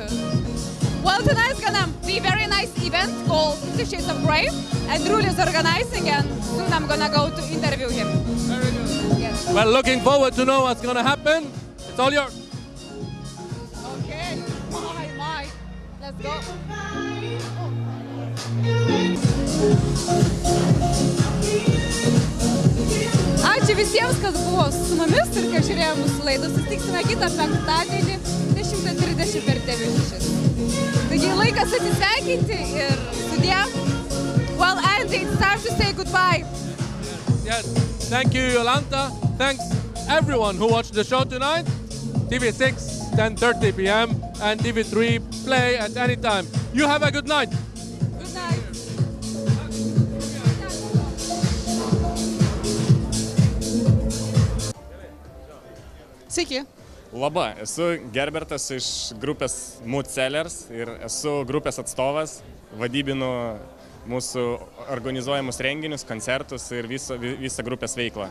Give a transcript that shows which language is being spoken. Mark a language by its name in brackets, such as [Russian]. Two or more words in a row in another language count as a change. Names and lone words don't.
[English] Well, tonight's gonna be a very nice event called 50 Shades of Grey, and Ruli is organizing, and soon I'm gonna go to interview him. Very good. Yes. Well, looking forward to know what's gonna happen. It's all yours. Okay. My. Let's go. [Lithuanian] Ačiū visiems, kas buvo su mumis ir kas žiūrėjo mūsų laidą. Susitiksime kitą penktadienį 10:30 per TV6. Taigi laikas atsisveikinti ir sudie. [English] Well, Andy, it's time to say goodbye. Yes. Thank you, Yolanta. Thanks everyone who watched the show tonight. TV6, 10:30 p.m. and TV3 play at any time. You have a good night. Good night. [Lithuanian] Sveiki. Labą, esu Gerbertas iš grupės Mood Sellers ir esu grupės atstovas, vadybinu mūsų organizuojamus renginius, koncertus ir visą grupės veiklą.